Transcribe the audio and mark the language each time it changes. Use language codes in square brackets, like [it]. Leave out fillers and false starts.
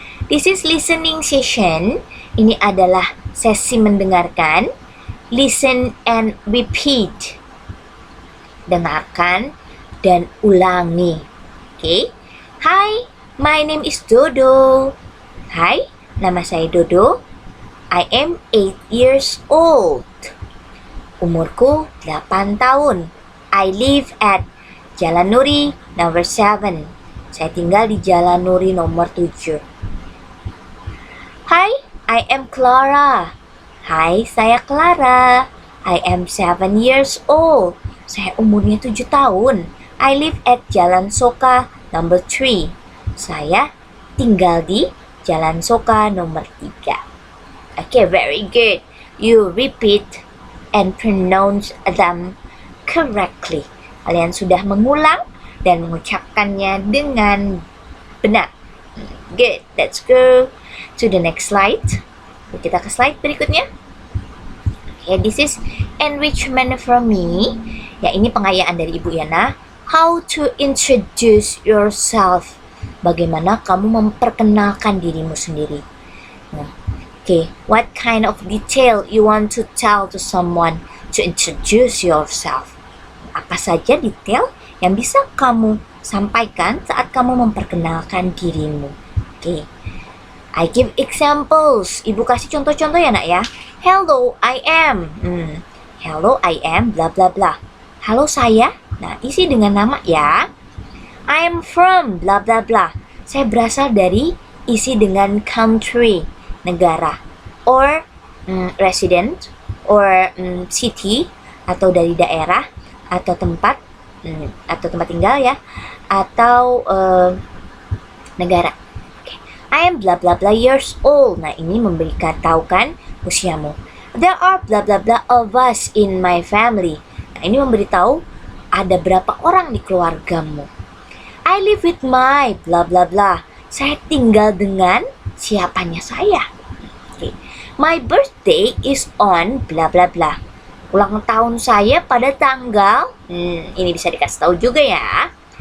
[en] This is listening session. [id] Ini adalah sesi mendengarkan. [en] Listen and repeat. [id] Dengarkan dan ulangi. [en] Okay. Hi. My name is Dodo. [id] Hai, nama saya Dodo. [en] I am 8 years old. [id] Umurku 8 tahun. [en] I live at Jalan Nuri number 7. [id] Saya tinggal di Jalan Nuri nomor 7. [en] Hi, I am Clara. [id] Hai, saya Clara. [en] I am 7 years old. [id] Saya umurnya 7 tahun. [en] I live at Jalan Soka number 3. [id] Saya tinggal di Jalan Soka nomor 3. [en] Okay, very good. You repeat and pronounce them correctly. [id] Kalian sudah mengulang dan mengucapkannya dengan benar. [en] Good. Let's go to the next slide. [id] Kita ke slide berikutnya. [en] Okay, this is enrichment from me. [id] Ya, ini pengayaan dari Ibu Yana. [en] How to introduce yourself. [id] Bagaimana kamu memperkenalkan dirimu sendiri. [en] Okay, what kind of detail you want to tell to someone to introduce yourself? [id] Apa saja detail yang bisa kamu sampaikan saat kamu memperkenalkan dirimu? [en] Okay, I give examples. [id] Ibu kasih contoh-contoh ya nak ya. [en] Hello, I am. Hello, I am bla bla bla. [id] Halo saya. Nah, isi dengan nama ya. [en] I am from bla bla bla. [id] Saya berasal dari, isi dengan country, negara, [en] or resident, or city, [id] atau dari daerah, atau tempat tinggal ya, atau negara. Okay. [en] I am bla bla bla years old. [id] Nah, ini memberitahukan usiamu. [en] There are bla bla bla of us in my family. [id] Nah, ini memberitahu ada berapa orang di keluargamu. [en] I live with my bla bla bla. [id] Saya tinggal dengan siapanya saya. [en] Okay. My birthday is on bla bla bla. [id] Ulang tahun saya pada tanggal ini bisa dikasih tahu juga ya.